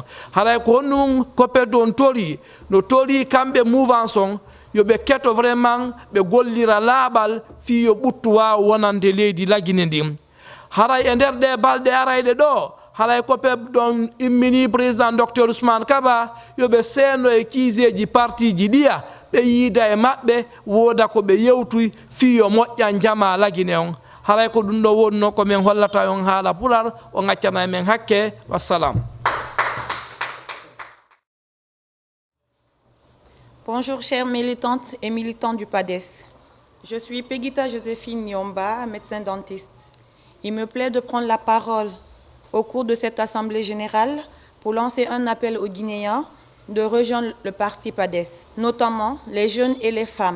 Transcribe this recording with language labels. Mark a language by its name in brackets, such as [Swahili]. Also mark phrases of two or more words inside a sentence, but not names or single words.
[Fula] haray ko honɗum COPED on tori no tori kamɓe mouvance on yoɓe keto vraiment ɓe gollira laaɓal fi yo ɓuttu wawa wonande leydi lagine ndin haray e nder ɗe balɗe arayɗe ɗo haray COPED ɗon immini président docteur Ousmane Kaba yoɓe seeno e kiiseji parti ji ɗiya ɓe yiida e maɓɓe wooda ko ɓe yewtuy fi yo moƴƴan jama lagine on haray ko ɗum ɗo wonno ko min hollata on haala pular o gaccana men hakke wassalam. [French] Bonjour chères militantes et militants du PADES. Je suis Pegita Joséphine Niomba, médecin dentiste. Il me plaît de prendre la parole au cours de cette assemblée générale pour lancer un appel aux Guinéens de rejoindre le parti PADES, notamment les jeunes et les femmes.